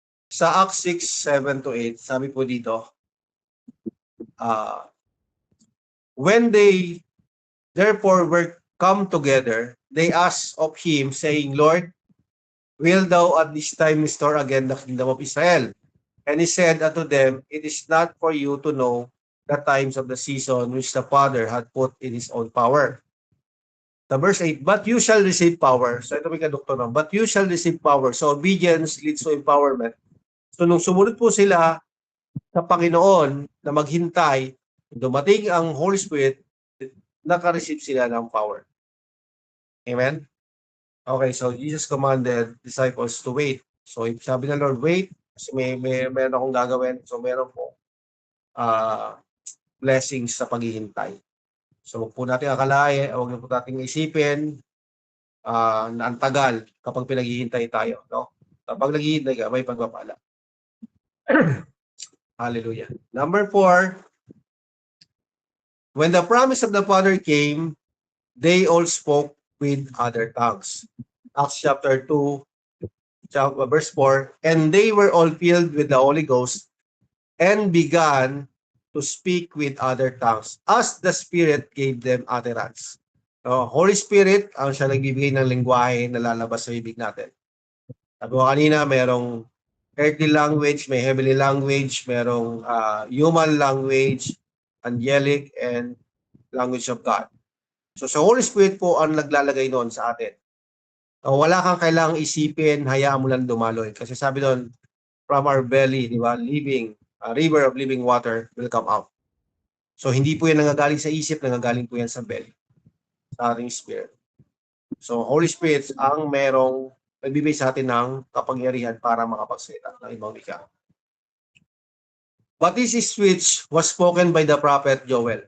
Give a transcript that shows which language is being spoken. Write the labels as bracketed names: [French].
[English] Sa Acts 6:7-8, [Filipino] sabi po dito, [English] when they therefore were come together, they asked of him, saying, Lord, will thou at this time restore again the kingdom of Israel? And he said unto them, it is not for you to know the times of the season which the Father had put in his own power. The verse 8, but you shall receive power. [Filipino] So ito may kadukto na, [English] but you shall receive power. So obedience leads to empowerment. [Filipino] So nung sumunod po sila sa Panginoon na maghintay, dumating ang Holy Spirit, naka-receive sila ng power. [English] Amen? Okay, so Jesus commanded disciples to wait. [Filipino] So if sabi ng Lord, wait, kasi meron akong gagawin. So meron po blessings sa paghihintay. So huwag po natin akalain, huwag po natin isipin na ang tagal kapag pinaghihintay tayo. No? Kapag naghihintay ka, may pagpapala. Hallelujah. [English] Number 4, when the promise of the Father came, they all spoke with other tongues. Acts chapter 2, verse 4, and they were all filled with the Holy Ghost and began to speak with other tongues as the Spirit gave them utterance. [Filipino] Holy Spirit, ang siya nagbibigay ng lingwahe na lalabas sa bibig natin. Sabi ko kanina, [English] merong earthly language, may heavenly language, merong human language, angelic, and language of God. [Filipino] So sa Holy Spirit po ang naglalagay noon sa atin. Wala kang kailangang isipin, hayaan mo lang dumaloy. Kasi sabi doon, [English] from our belly, di ba, river of living water will come out. [Filipino] So hindi po yan nangagaling sa isip, nangagaling po yan sa belly, sa ating spirit. So Holy Spirit ang merong nagbibigay sa atin ng kapangyarihan para makapagsalita ng ibang wika. [English] But this is which was spoken by the prophet Joel.